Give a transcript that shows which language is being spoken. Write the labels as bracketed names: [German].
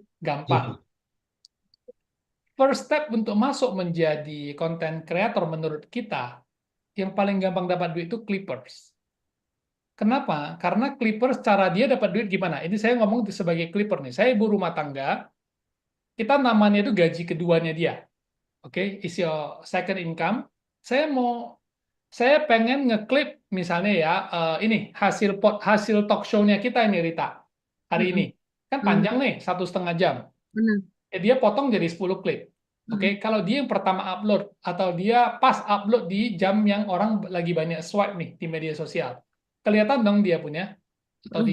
[Indonesian] Gampang. First step untuk masuk menjadi content creator menurut kita, yang paling gampang dapat duit itu Clippers. Kenapa? Karena Clippers cara dia dapat duit gimana? Ini saya ngomong sebagai Clipper nih. Saya ibu rumah tangga, kita namanya itu gaji keduanya dia. [English] Oke, is your second income. [Indonesian] Saya pengen ngeklip misalnya ya, ini hasil talk show-nya kita ini Rita hari ini Mm-mm. kan Mm, panjang nih 1,5 jam. benar. Dia potong jadi 10 klip. Oke, Mm. kalau dia yang pertama upload atau dia pas upload di jam yang orang lagi banyak swipe nih di media sosial, kelihatan dong dia punya atau di